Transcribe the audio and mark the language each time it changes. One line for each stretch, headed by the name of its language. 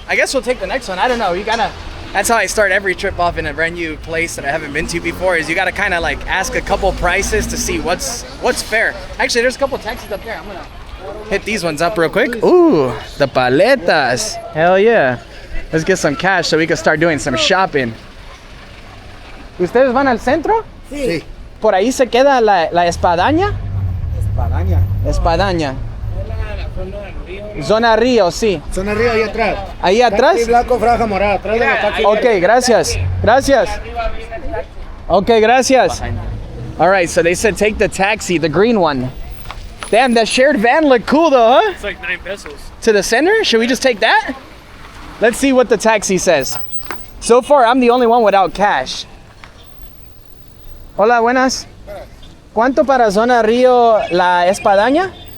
English: I guess we'll take the next one. I don't know. You gotta. That's how I start every trip off in a brand new place that I haven't been to before. Is you gotta kind of like ask a couple prices to see what's fair. Actually, there's a couple taxis up there. I'm gonna hit these ones up real quick. Ooh, the paletas. Hell yeah. Let's get some cash so we can start doing some shopping.
Spanish: ¿Ustedes van al centro? Sí. Por ahí se queda la Espadaña. Espadaña. Espadaña. Zona Río, sí. Zona arriba, ahí atrás. Ahí atrás. Taxi blanco, franja morada. Atrás de los taxis. Ok, gracias. Gracias. Okay, gracias.
English: All right, so they said take the taxi, the green one. Damn, that shared van looked cool though, huh? It's like 9 pesos. To the center? Should we just take that? Let's see what the taxi says. So far, I'm the only one without cash.
Spanish: Hola, buenas. ¿Cuánto para Zona Río la Espadaña?